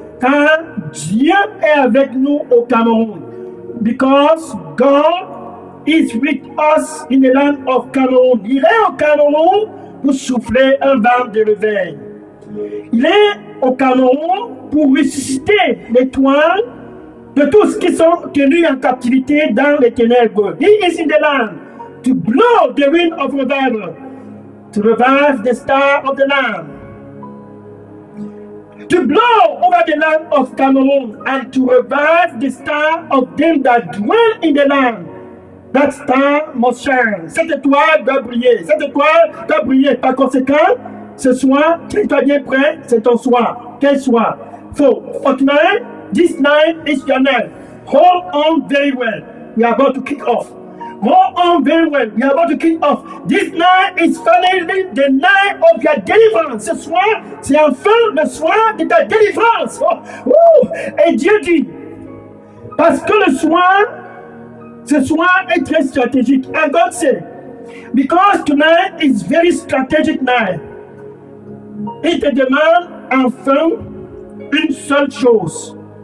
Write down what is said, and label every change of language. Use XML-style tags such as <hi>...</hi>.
<fr>Car Dieu est avec nous au Cameroun.</fr> <en>Because God is with us in the land of Cameroun.</en> <fr>Il est au Cameroun pour souffler un vent de réveil. Il est au Cameroun pour ressusciter l'étoile de tous qui sont tenus en captivité dans les ténèbres.</fr> <en>He is in the land to blow the wind of revival, to revive the star of the land, to blow over the land of Cameroon and to revive the star of them that dwell in the land. That star must shine.</en> <fr>Cette étoile doit briller. Cette étoile doit briller. Par conséquent, ce soir, tiens-toi bien prêt, c'est ton soir. Quel soir?</fr> <en>So, for tonight, this night is your night. Hold on very well. We are about to kick off. Hold on very well. We are about to kick off. This night is finally the night of your deliverance.</en> <fr>Ce soir, c'est enfin le soir de ta délivrance. Et Dieu dit, parce que le soir, ce soir est très stratégique.</fr> <en>And God said, because tonight is very strategic night.</en> <fr>Il te demande enfin une seule chose.</fr>